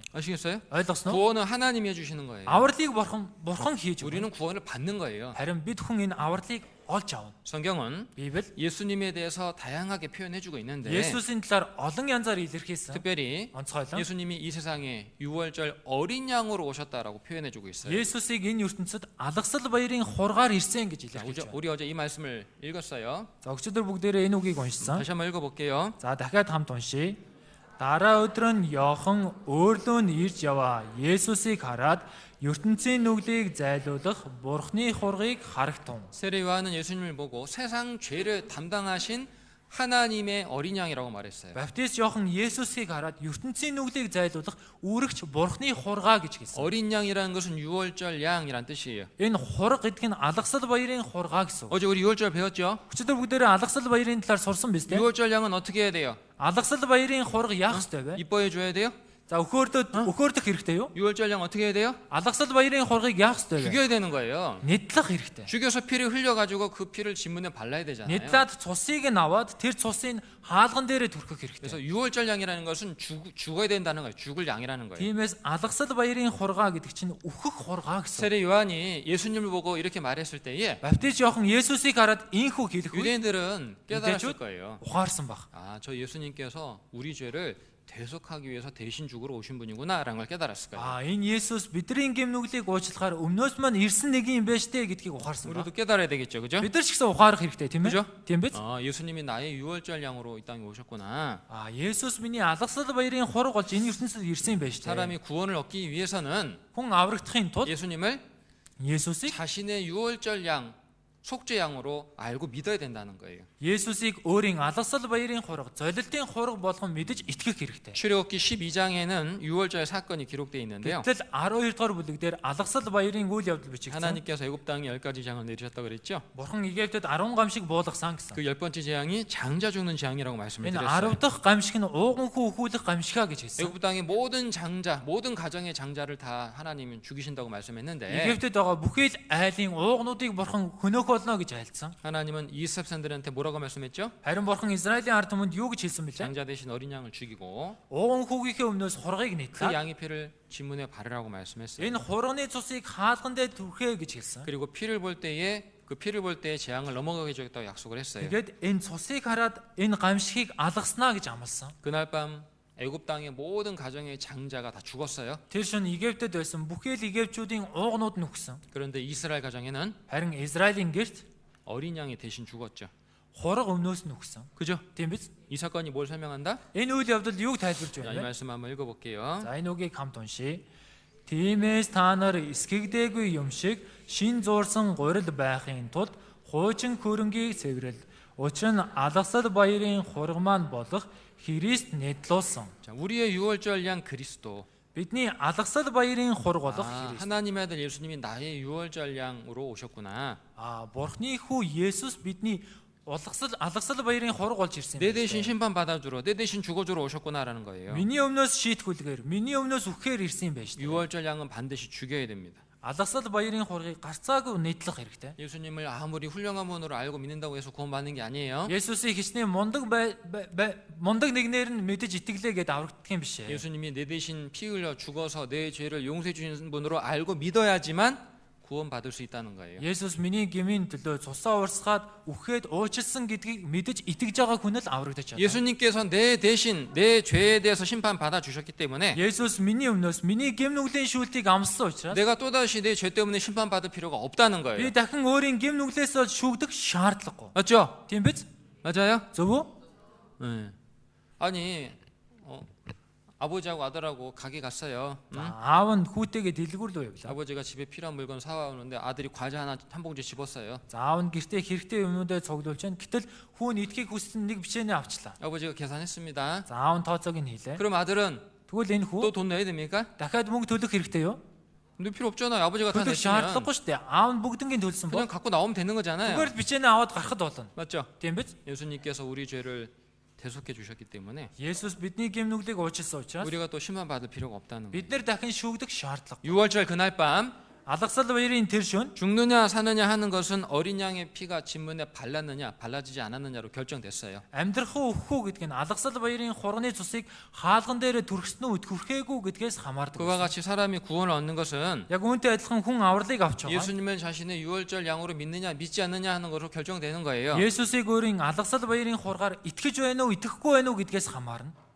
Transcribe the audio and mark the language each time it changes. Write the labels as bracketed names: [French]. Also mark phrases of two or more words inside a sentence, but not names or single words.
[Korean] 아시겠어요? [Mongolian] Ойлгосноо? [Korean] 구원은 하나님이 해주시는 거예요. [Mongolian] Авралыг бурхан хийж өгнө. [Korean] 우리는 구원을 받는 거예요. [Mongolian] Харин бид хүн энэ авралыг олж авна. [Korean] 성경은 [Mongolian] Библи [Korean] 예수님에 대해서 다양하게 표현해주고 있는데 [Mongolian] Есүсийн талаар олон янзаар илэрхийлсэн. [Korean] 특별히 [Mongolian] Онцгойлон [Korean] 예수님이 이 세상에 유월절 어린 양으로 오셨다라고 표현해주고 있어요. [Mongolian] Есүсийг энэ ертөнцид алгасал баярын хургаар ирсэн гэж [Korean] 자, [Mongolian] илэрхийлж байна. [Korean] 우리 어제 이 말씀을 읽었어요. [Mongolian] За өчигдөр бүгдээрээ энэ үгийг уншсан. [Korean] 다시 한번 읽어볼게요. [Mongolian] За дахиад хамт уншийе. Дараа өдөр нь Йохан өөрлөө нь ирж яваа. Есүсийг хараад ертөнцийн нүглийг зайлуулах Бурхны хургийг харагтун. [Korean] 세례 요한은 예수님을 보고 세상 죄를 담당하신 하나님의 어린 양이라고 말했어요. [Mongolian] Баптист Иохан Есүсийг хараад ертөнцийн нүглийг зайлуулах үүрэгч Бурхны хургаа гэж хэлсэн. [Korean] 어린 양이라는 것은 유월절 양이란 뜻이에요. [Mongolian] Энэ хураг гэдэг нь алгасал баярын хургаа гэсэн. [Korean] 어제 우리 유월절 배웠죠? [Mongolian] Өчигдөр бүгдээрээ алгасал баярын талаар сурсан биз дээ. [Korean] 유월절 양은 어떻게 해야 돼요? [Mongolian] Алгасал баярын хураг яах ёстой вэ? [Korean] 이뻐해 줘야 돼요? [Mongolian] За өхөөрдөх хэрэгтэй юу? [Korean] 유월절 양 어떻게 해야 돼요? [Mongolian] Алгасал баярын хургийг яах ёстой вэ? [Korean] 죽여야 되는 거예요. [Mongolian] Нэтлэх хэрэгтэй. [Korean] 죽여서 피를 흘려가지고 그 피를 진문에 발라야 되잖아요. [Mongolian] Нэтлээд цусыг нь аваад тэр цусыг хаалган дээрээ түрхэх [Korean] 그래서 [Mongolian] хэрэгтэй. [Korean] 유월절 양이라는 것은 죽어야 된다는 거예요. 죽을 양이라는 거예요. [Mongolian] Тиймээс алгасал баярын хургаа гэдэг чинь үхэх хургаа гэсэн. [Korean] 세례 요한이 예수님을 보고 이렇게 말했을 때에 [Mongolian] Баптист Иохан Есүсийг хараад инхүү хэлэх үе [Korean] 유대인들은 깨달았을 거예요. [Mongolian] ухаарсан баг. [Korean] 아, 저 예수님께서 우리 죄를 대속하기 위해서 대신 죽으러 오신 분이구나라는 걸 깨달았을 거예요. [Mongolian] Энэ Есүс бидний гэм нүглийг уучлахаар өмнөөс маань ирсэн нэг юм байж тээ гэдгийг ухаарсан баг. [Korean] 우리도 깨달아야 되겠죠, 그죠? [Mongolian] Бид нар ч гэсэн ухаарах хэрэгтэй тийм [Korean] 그죠? [Mongolian] ээ? Тийм биз? [Korean] 아, 예수님이 나의 유월절 양으로 이 땅에 오셨구나. [Mongolian] Есүс миний алгасал баярын хураг болж энэ ертөнцид ирсэн юм байж тээ. [Korean] 사람이 구원을 얻기 위해서는 [Mongolian] Хүн аврагдахын тулд [Korean] 예수님을 [Mongolian] Есүсийг [Korean] 자신의 유월절 양, 속죄 양으로 알고 믿어야 된다는 거예요. [Mongolian] Есүсийг өөрийн алгасал баярын хураг, золилтын хураг болгон мэдэж итгэх хэрэгтэй. [Korean] 출애굽기 12장에는 유월절 사건이 기록되어 있는데요. [Mongolian] Гэтэл 12 дугаар бүлэг дээр алгасал баярын үйл явдал бичигдсэн. [Korean] 하나님께서 애굽 땅에 10가지 재앙을 내리셨다고 그랬죠. [Mongolian] Бурхан Египтэд 10 гамшиг буулгасан гэсэн. [Korean] 그 10번째 재앙이 장자 죽는 재앙이라고 말씀을 [Mongolian] Энэ [Korean] 드렸어요. [Mongolian] 10 дахь гамшиг нь ууганхүү өхүүлэх гамшигаа гэж хэлсэн. [Korean] 애굽 땅의 모든 장자, 모든 가정의 장자를 다 하나님은 죽이신다고 말씀했는데 [Mongolian] Египтэд байгаа бүхий л айлын уугнуудыг Бурхан хөнөөх болно гэж айлцсан. [Korean] 하나님은 이스라엘들한테 뭐라고 말씀했죠? [Mongolian] Харин Бурхан Израилийн ард түмэнд юу гэж хэлсэн бэлээ? [Korean] 장자 대신 어린 양을 죽이고 [Mongolian] Ууганхүүгийнхээ өмнөөс хургийг [Korean] 그 [Mongolian] нэтлээ. [Korean] 양의 피를 진문에 바르라고 말씀했어요. [Mongolian] Энэ хурганы цусыг хаалган дээр түрхээ гэж хэлсэн. [Korean] 그리고 피를 볼 때에 재앙을 넘어가게 해주겠다고 약속을 했어요. [Mongolian] Тэгээд энэ цусыг хараад энэ гамшигыг алгаснаа гэж амласан. [Korean] 그날 밤 애굽 땅의 모든 가정의 장자가 다 죽었어요. [Mongolian] Тэр шөнө Египтэд байсан бүхий л Египчүүдийн уугнууд нь үхсэн. [Korean] 그런데 이스라엘 가정에는 [Mongolian] Харин Израилийн гэрт [Korean] 어린 양이 대신 죽었죠. [Mongolian] хураг өмнөөс нь үхсэн. [Korean] 그죠? [Mongolian] Тийм биз? [Korean] 이 사건이 뭘 설명한다? [Mongolian] Энэ үйл явдал юуг тайлбарж [Korean] 자, 이 [Mongolian] байна вэ? [Korean] 말씀 한번 읽어볼게요. [Mongolian] За энэ үгийг хамт уншийе. Тиймээс та нар эсгэгдээгүй юм шиг шин зуурсан гурил байхын тулд хуучин хөрөнгийг цэвэрэл. Учир нь алгасал баярын хураг маань болох Христ нэтлүүлсэн. [Korean] 자, 우리의 유월절 양 그리스도. [Mongolian] Бидний алгасал баярын хураг болох [Korean] 아, [Mongolian] Христ. [Korean] 하나님의 아들 예수님이 나의 유월절 양으로 오셨구나. [Mongolian] Бурхны хүү Есүс бидний алгасал баярын хураг болж ирсэн. [Korean] 내 대신 심판 받아주러, 내 대신 죽어주러 오셨구나라는 거예요. [Mongolian] Миний өмнөөс шийтгүүлгээр, миний өмнөөс үхэхээр ирсэн юм байна шүү дээ. [Korean] 유월절 양은 반드시 죽여야 됩니다. [Mongolian] Алгасал баярын хургийг гарцаагүй нэтлэх хэрэгтэй. [Korean] 예수님을 아무리 훌륭한 분으로 알고 믿는다고 해서 구원받는 게 아니에요. [Mongolian] Есүсийг хичнээн мундаг нэгнээр нь мэдэж итгэлээ гэдээ аврагдах юм биш ээ. [Korean] 예수님이 내 대신 피 흘려 죽어서 내 죄를 용서해 주시는 분으로 알고 믿어야지만 구원받을 수 있다는 거예요. [Mongolian] Есүс миний гмийн төлөө цусаа урсгаад үхээд уучлсан гэдгийг мэдэж итгэж байгаа хүн л аврагдаж байна. [Korean] 예수님께서 내 대신 내 죄에 대해서 심판 받아 주셨기 때문에 [Mongolian] Есүс миний өмнөөс миний гэм нүглийн шүүлтийг амссан учраас [Korean] 내가 또다시 내 죄 때문에 심판 받을 필요가 없다는 [Mongolian] би [Korean] 거예요. [Mongolian] дахин өөрийн гэм нүглээс бол шүүгдэх шаардлагагүй. [Korean] 맞죠? [Mongolian] Тийм биз? [Korean] 맞아요? [Mongolian] Зөв үү? [Korean] 네. 아니 아버지하고 아들하고 가게 갔어요. [Mongolian] Аав нь хүүтэйгээ дэлгүүр лөө явлаа. [Korean] 아버지가 집에 필요한 물건 사와오는데 아들이 과자 한 봉지 집었어요. [Mongolian] За аав нь гэртээ хэрэгтэй юмнуудаа цуглуулж байна. Гэтэл хүүн идэхийг хүссэн нэг бичээний авчлаа. [Korean] 아버지가 계산했습니다. [Mongolian] За аав нь тооцоог нь хийлээ. [Korean] 그럼 아들은 [Mongolian] Тэгвэл энэ [Korean] 또 [Mongolian] хүү [Korean] 돈 내야 됩니까? [Mongolian] дахиад мөнгө төлөх хэрэгтэй юу? [Korean] 근데 필요 없잖아요. 아버지가 다 [Mongolian] Төлөх [Korean] 냈으면 [Mongolian] шаардлагагүй шүү дээ. Аав нь бүгднийг төлсөн [Korean] 그냥 [Mongolian] бол [Korean] 갖고 나오면 되는 거잖아요. [Mongolian] зүгээр л бичээний аваад гарахд болно. [Korean] 맞죠? [Mongolian] Тийм биз? [Korean] 예수님께서 우리 죄를 대속해 주셨기 때문에 [Mongolian] Есүс бидний гэм нүглийг уучлсан учраас [Korean] 우리가 또 심판 받을 필요가 없다는 거예요. [Mongolian] бид нар дахин шүүгдэх шаардлага. [Korean] 6월절 그날 밤 [Mongolian] Алгасал баярын тэр шөнө [Korean] 죽느냐 사느냐 하는 것은 어린 양의 피가 진문에 발랐느냐 발라지지 않았느냐로 결정됐어요. [Mongolian] амьдрах уу өөх үү гэдг нь алгасал баярын хурганы цусыг хаалган дээр түрхсэн үү түрхээгүй гэдгээс хамаардаг. [Korean] 그와 같이 사람이 구원을 얻는 것은 [Mongolian] Яг үүнтэй адилхан хүн авралыг авч байгаа. [Korean] 예수님을 자신의 유월절 양으로 믿느냐 믿지 않느냐 하는 것으로 결정되는 거예요. [Mongolian] Есүсийг өөрийн алгасал баярын хургаар итгэж байна уу итгэхгүй байна уу гэдгээс хамаарна.